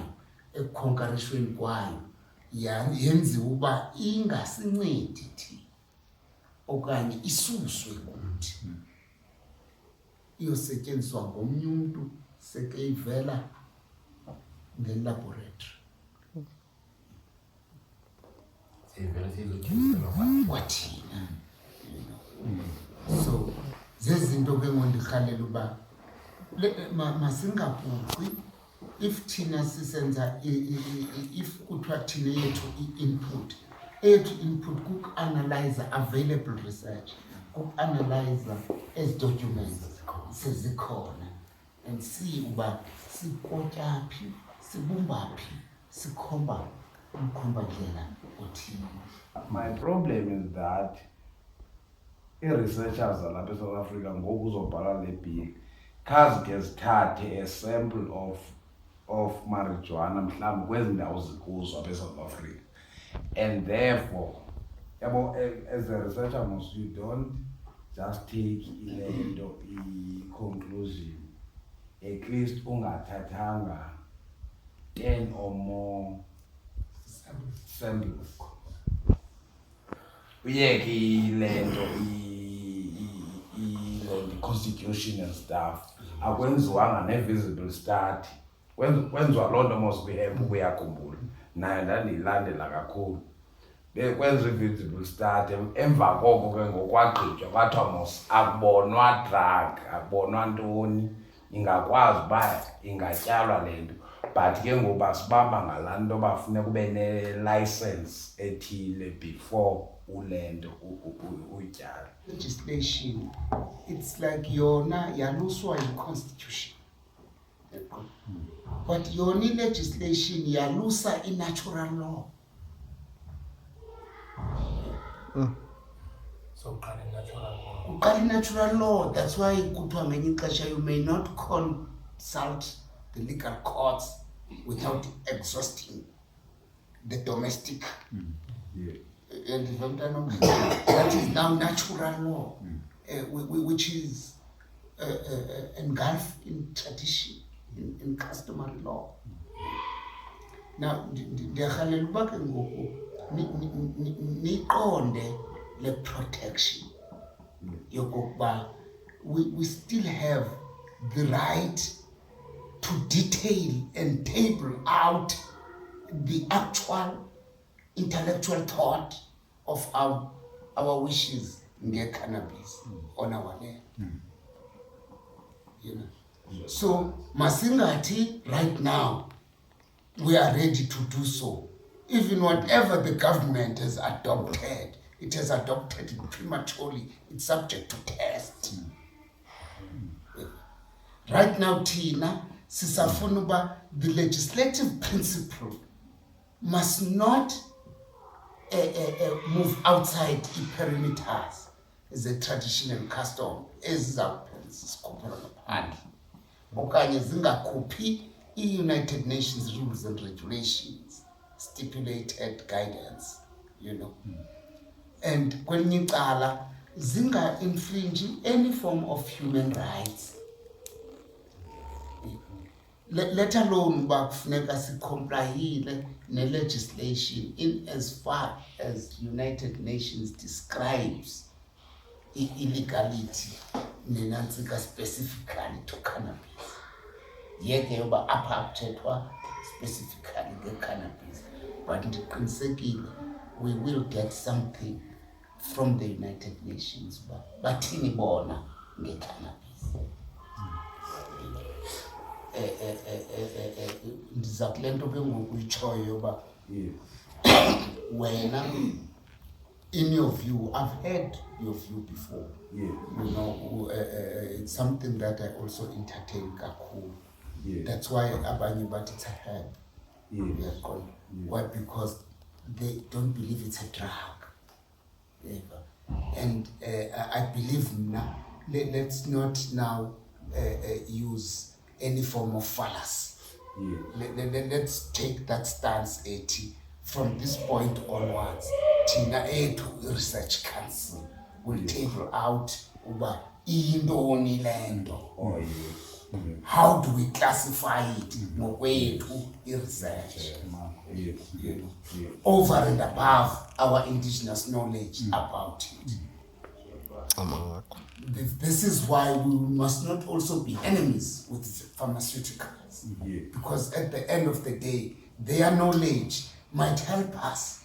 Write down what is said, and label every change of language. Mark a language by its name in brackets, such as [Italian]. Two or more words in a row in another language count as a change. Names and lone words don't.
[Xhosa] Ekukhonkarishweni kwayo yenziwa uba ingasincedi thina okanye isuswe kuthi, iyosetyenziswa ngomnye umntu seke ivela ngelaboratory kwathina. So zezinto ke ngondirhalela uba masingabhuqi. If thina sisenza if kuthiwa thina yethu input kuku-analyze [English] available research, [Xhosa] kuku-analyze ezi documents sezikhona, [English] and see [Xhosa] uba sikotya phi, sibumba phi, sikhomba umkhombandlela othile. [English] My problem is that i-researchers [Xhosa] zalapha eSouth Africa ngoku uzobhala le bill khazike zithathe [English] a sample of marijuana [Xhosa] mhlawumbi kwezi ndawo zikuzo apha eSouth Africa, [English] and therefore yabo as a researcher most you don't just take [Xhosa] ilento i-conclusion, [English] at least ungathathanga 10 or more samples. [Xhosa] Uyeke ilento i-constitution [English] and stuff [Xhosa] akwenziwanga ne-visible study. Kwenziwa loo nto mos kwi-app ukuyakhumbula, nayo ndandiyilandela kakhulu. Bekwenziwa i-visible study, emva koko ke ngokwagqitywa kwathiwa mos akubonwa drug, akubonwa ntoni, ingakwazi uba ingatyalwa le nto. But ke ngoku basibamba ngalaa nto bafuneka ube ne-license ethile before ulento utyala. [English] Legislation, it's like [Xhosa] yona yaluswa yi-constitution, [English] but [Xhosa] yona i-legislation yalusa i-natural law. So uqala [English] i-natural law, that's why [Xhosa] kuthiwa ngenye ixesha [English] you may not consult the legal courts without exhausting the domestic. And that is now natural law, which is engulfed in tradition, in customary law. Now, [Xhosa] ndiyarhalela uba ke ngoku niqonde le protection yokokuba [English] we still have the right to detail and table out the actual intellectual thought of our wishes nge-cannabis on our land. You know? So masingathi right now we are ready to do so. Even whatever the government has adopted, it has adopted it prematurely. It's subject to test. Right now, Tina, [Xhosa] sisafuna uba [English] the legislative principle must not move outside the perimeters as a traditional custom [Xhosa] ezizawuphela zisikhuphala ngaphandle okanye zingakhuphi [English] United Nations rules and regulations, stipulated guidance, and [Xhosa] kwelinye icala zinga [English] infringe any form of human rights, let alone [Xhosa] uba kufuneka sicomplyile ne-legislation [English] in as far as United Nations describes illegality nenantsika specifically to cannabis. [Xhosa] Yeke yoba apha kuthethwa specifically nge-cannabis, but ndiqinisekile [English] we will get something from the [Xhosa] United Nations uba bathini bona nge-cannabis. Ndiza kule nto ke ngoku itshoyo yoba wena, [English] in your view, I've heard your view before. It's something that I also entertain kakhulu. That's why [Xhosa] abanye bathi [English] it's a herb. Why? Because they don't believe it's a drug. And I believe now, let's not now use any form of fallacy. Let's take that stance 80 from this point onwards. Tina A2 Research Council will table out [Xhosa] uba iyintoni lento. [English] How do we classify it [Xhosa] ngokwethu i-research? [English] Over and above our indigenous knowledge about it. This is why we must not also be enemies with pharmaceuticals, because at the end of the day, their knowledge might help us.